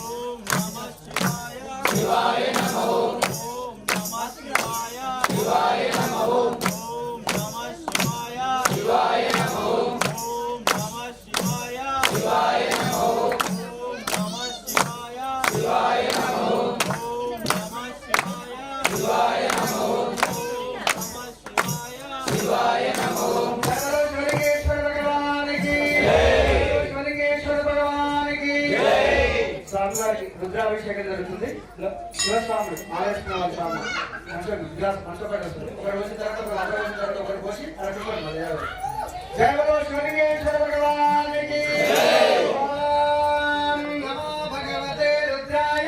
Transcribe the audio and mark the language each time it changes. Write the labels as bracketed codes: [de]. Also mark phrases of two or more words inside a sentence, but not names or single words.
[sa] नमः शिवाय शिवाय नमः ओम नमः शिवाय शिवाय नमः ओम नमः शिवाय शिवाय नमः ओम नमः शिवाय शिवाय नमः ओम नमः शिवाय शिवाय नमः ओम नमः शिवाय शिवाय नमः ओम नमः शिवाय शिवाय नमः ओम [hi] शिवलिंगेश्वर भगवान की शिवलिंगेश्वर भगवान की [te] స్వామివారికి రుద్రాభిషేకం జరుగుతుంది శివస్వాముడు ఆవేశించిన స్వామి జై బలో శివలింగేశ్వర భగవానికి జై. [sa] ఓం నమో భగవతే రుద్రాయ.